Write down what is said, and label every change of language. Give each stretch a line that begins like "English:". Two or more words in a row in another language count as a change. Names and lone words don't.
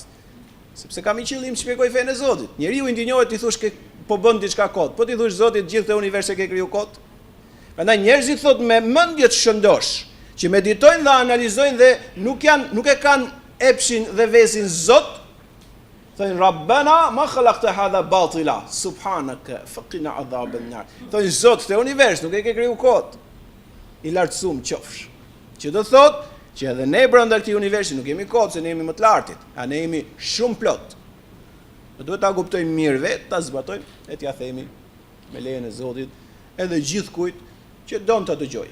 Albanian: Sepse kam i qëllim të shpjegoj fenë e Zotit. Njeriu i ndinjohet ti thosh ke po bën diçka kot. Po ti thosh Zoti gjithë këtë univers e ke kriju kot. Prandaj njerëzit thot me mendje të shëndosh, që meditojnë dhe analizojnë dhe nuk e kanë epshin dhe vezin Zot, thonë
Arabic: ربنا ما خلقت هذا باطلا سبحانك فقنا عذاب النار.
Albanian: Thonë Zot, këtë univers nuk e ke kriju kot. I lartësuam qofsh. Që do thot që edhe ne brenda këtij universi nuk jemi kot, se ne jemi më të lartit, ne jemi shumë plot. Ne duhet ta kuptojmë mirë vetë, ta zbatojmë e t'ja themi me lejen e Zotit edhe gjithkujt që don ta dëgjojë.